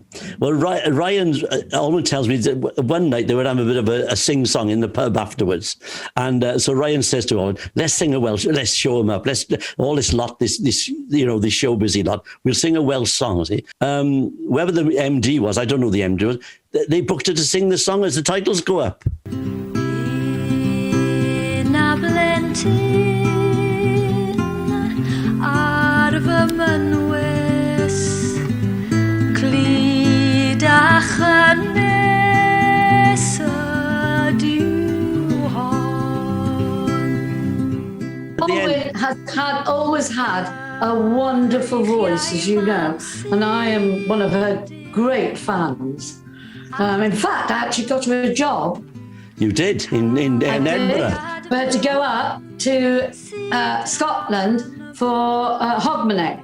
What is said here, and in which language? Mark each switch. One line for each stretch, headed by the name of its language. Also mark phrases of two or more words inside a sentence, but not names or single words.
English: Well, Ryan, Olwyn tells me that one night they would have a bit of a sing-song in the pub afterwards. And so Ryan says to Olwyn, let's sing a Welsh, let's show him up. Let's, all this lot, this show busy lot, we'll sing a Welsh song, see? Whoever the MD was, I don't know who the MD was, they booked her to sing the song as the titles go up.
Welsh: Blentyn ar fy mynwys clyd a chynnes ydyw hon.
English: Olwyn has always had a wonderful voice, as you know, and I am one of her great fans. In fact, I actually got her a job. You did, in Edinburgh. We had to go up to Scotland for Hogmanay.